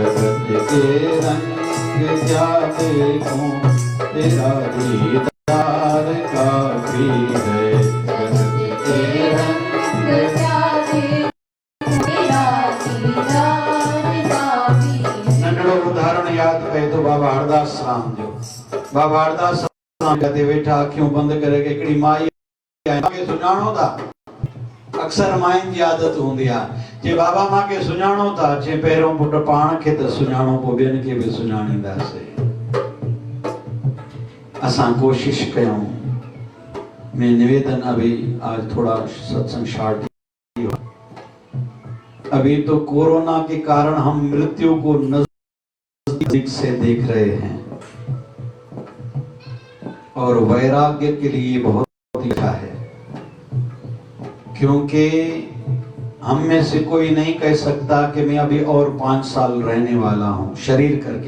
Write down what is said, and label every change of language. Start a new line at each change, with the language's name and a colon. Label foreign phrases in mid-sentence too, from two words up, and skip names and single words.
Hindi: जगत के रंग क्या देखूं, तेरा दीदार काफी है। जगत के रंग क्या देखूं, तेरा दीदार काफी है।
Sindhi: नंढड़ो उदाहरण याद कयो तो बाबा हरदास राम जो। बाबा हरदास राम कदे वेठा अखियूं बंद करे के हिकिड़ी माई के सुञाणो था। अक्सर माइन जी आदत हूंदी आहे, जे बाबा मां के सुञाणो था, जे पहिरों पुट पाण खे त सुञाणो, पोइ ॿियनि खे बि सुञाणींदासीं। असां कोशिश कयूं।
Hindi: मैं निवेदन अभी आज थोड़ा सत्संग शार्ट हुआ। अभी तो कोरोना के कारण हम मृत्यु को नजदीक से देख रहे हैं और वैराग्य के लिए बहुत अच्छा है, क्योंकि हम में से कोई नहीं कह सकता कि मैं अभी और 5 साल रहने वाला हूं शरीर करके।